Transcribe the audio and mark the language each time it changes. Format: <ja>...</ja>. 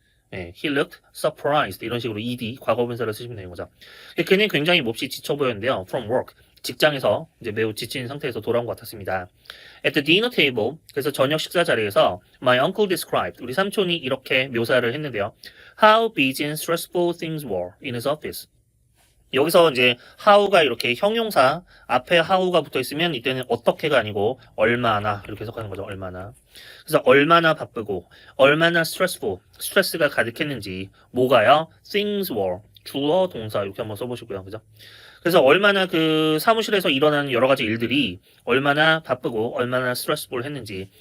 <ko>네,</ko> <en>he looked surprised</en> <ko>이런 식으로 ed 과거분사를 쓰시면 되는 거죠. 그는 굉장히 몹시 지쳐 보였는데요.</ko> <en>from work</en> <ko>직장에서 이제 매우 지친 상태에서 돌아온 것 같았습니다.</ko> <en>At the dinner table</en> <ko>그래서 저녁 식사 자리에서</ko> <en>my uncle described</en> <ko>우리 삼촌이 이렇게 묘사를 했는데요.</ko> <en>How busy and stressful things were in his office.</en> <ko>여기서 이제 how가 이렇게 형용사 앞에 how가 붙어 있으면 이때는 어떻게가 아니고 얼마나 이렇게 해석하는 거죠. 얼마나. 그래서 얼마나 바쁘고 얼마나 stressful 스트레스가 가득했는지 뭐가요?</ko> <en>things were</en> <ko>주어 동사 이렇게 한번 써보시고요. 그죠? 그래서 얼마나 그 사무실에서 일어나는 여러 가지 일들이 얼마나 바쁘고 얼마나 스트레스풀 했는지.</ko>